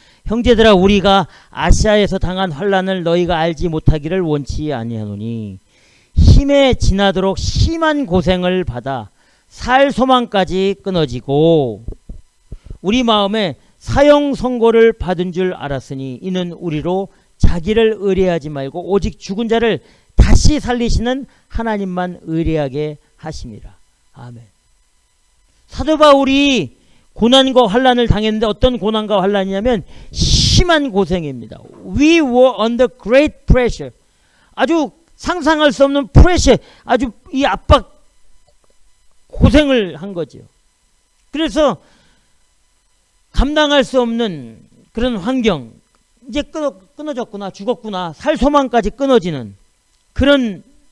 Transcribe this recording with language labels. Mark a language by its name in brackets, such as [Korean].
[Korean] 형제들아, 우리가 아시아에서 당한 환난을 너희가 알지 못하기를 원치 아니하노니 힘에 지나도록 심한 고생을 받아 살 소망까지 끊어지고 우리 마음에 사형 선고를 받은 줄 알았으니 이는 우리로 자기를 의뢰하지 말고 오직 죽은 자를 다시 살리시는 하나님만 의뢰하게 하심이라. 아멘. 사도 바울이 고난과 환난을 당했는데 어떤 고난과 환난이냐면 심한 고생입니다. [English] We were under great pressure. [Korean] 아주 상상할 수 없는 프레셔, 아주 이 압박 고생을 한 거죠. 그래서 감당할 수 없는 그런 환경, 이제 끊어졌구나, 죽었구나, 살 소망까지 끊어지는 그런